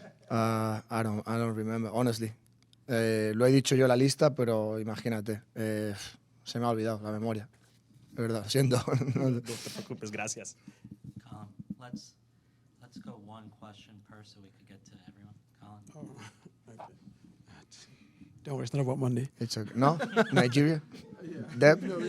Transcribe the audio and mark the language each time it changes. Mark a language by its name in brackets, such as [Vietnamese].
[English] I don't remember, honestly. [Spanish] Lo he dicho yo la lista, pero imagínate. Se me ha olvidado la memoria. De verdad, lo siento. No te preocupes, gracias. [English] Let's go one question per so we could get to everyone. Colin? Don't worry, it's not about Monday. It's okay. No? Nigeria? Deb?